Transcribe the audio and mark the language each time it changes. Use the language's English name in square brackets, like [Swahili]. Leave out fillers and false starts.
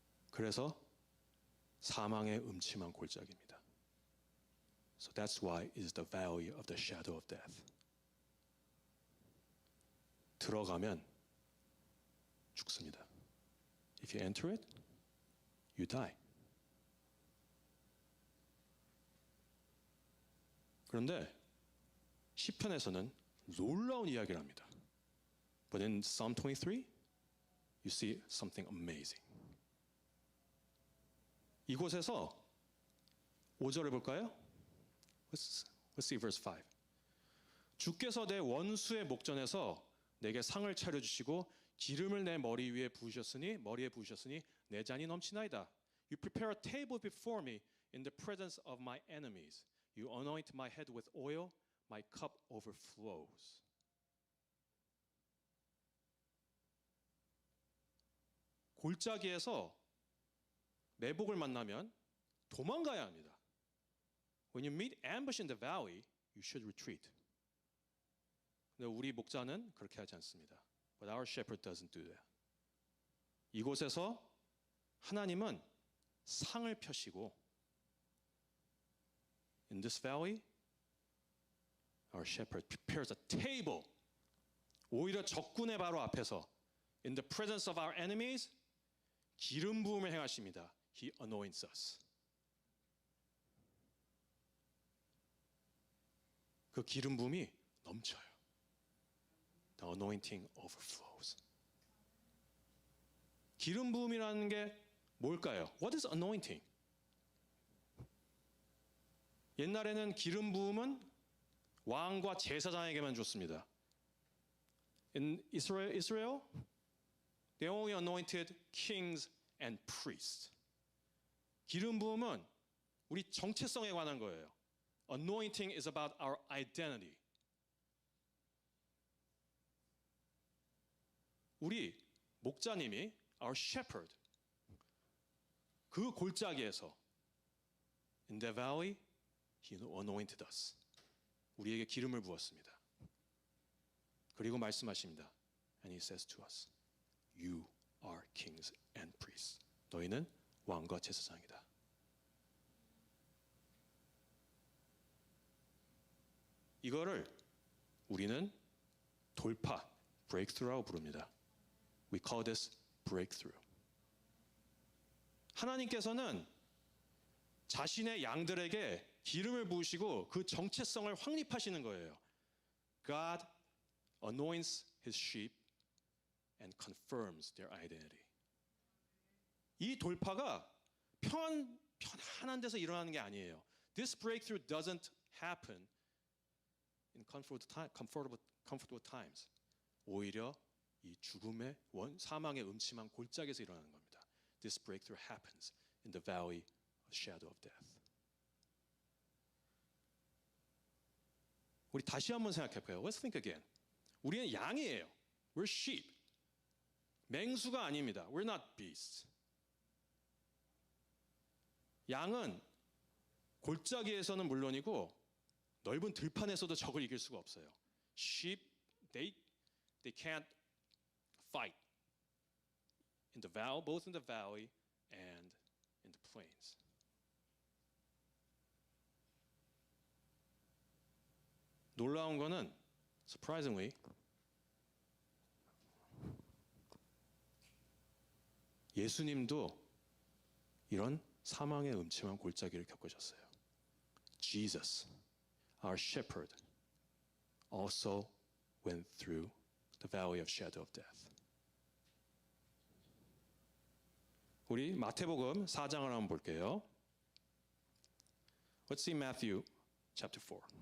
[Korean] 그래서 사망의 음침한 골짜기입니다. [English] So that's why it is the valley of the shadow of death. [Korean] 들어가면 죽습니다. [English] If you enter it, you die. [Korean] 그런데 시편에서는 놀라운 이야기를 합니다. [English] But in Psalm 23, you see something amazing. [Korean] 이곳에서 5절을 볼까요? [English] Let's see verse 5. [Korean] 주께서 내 원수의 목전에서 내게 상을 차려주시고 기름을 내 머리에 부으셨으니 내 잔이 넘치나이다. [English] You prepare a table before me in the presence of my enemies. You anoint my head with oil, my cup overflows. [Korean] 골짜기에서 매복을 만나면 도망가야 합니다. [English] When you meet ambush in the valley, you should retreat. [Korean] 근데 우리 목자는 그렇게 하지 않습니다. [English] But our shepherd doesn't do that. [Korean] 이곳에서 하나님은 상을 펴시고 [English] In this valley, our shepherd prepares a table. [Korean] 오히려 적군의 바로 앞에서 [English] in the presence of our enemies, [Korean] 기름 부음을 행하십니다. [English] He anoints us. [Korean] 그 기름 부음이 넘쳐요. [English] The anointing overflows. [Korean] 기름 부음이라는 게 뭘까요? [English] What is anointing? [Korean] 옛날에는 기름 부음은 왕과 제사장에게만 줬습니다. [English] In Israel, they only anointed kings and priests. [Korean] 기름 부음은 우리 정체성에 관한 거예요. [English] Anointing is about our identity. [Korean] 우리 목자님이 [English] our shepherd [Korean] 그 골짜기에서 [English] in the valley he anointed us. [Korean] 우리에게 기름을 부었습니다. 그리고 말씀하십니다. [English] And he says to us, you are kings and priests. [Korean] 너희는 왕과 제사장이다. 이거를 우리는 돌파, breakthrough라고 부릅니다. [English] We call this breakthrough. [Korean] 하나님께서는 자신의 양들에게 기름을 부으시고 그 정체성을 확립하시는 거예요. [English] God anoints his sheep and confirms their identity. [Korean] 이 돌파가 편안한 데서 일어나는 게 아니에요. [English] This breakthrough doesn't happen in comfortable times. [Korean] 오히려 이 죽음의 사망의 음침한 골짜기에서 일어나는 겁니다. [English] This breakthrough happens in the valley of shadow of death. [Korean] 우리 다시 한번 생각해 볼까요? [English] Let's think again. [Korean] 우리는 양이에요. [English] We're sheep. [Korean] 맹수가 아닙니다. [English] We're not beasts. [Korean] 양은 골짜기에서는 물론이고 넓은 들판에서도 적을 이길 수가 없어요. [English] Sheep, they can't fight in the valley, both in the valley and in the plains. [Korean] 놀라운 거는 surprisingly 예수님도 이런 사망의 음침한 골짜기를 겪으셨어요. [English] Jesus, our shepherd, also went through the valley of shadow of death. [Korean] 우리 마태복음 4장을 한번 볼게요. [English] Let's see Matthew chapter 4.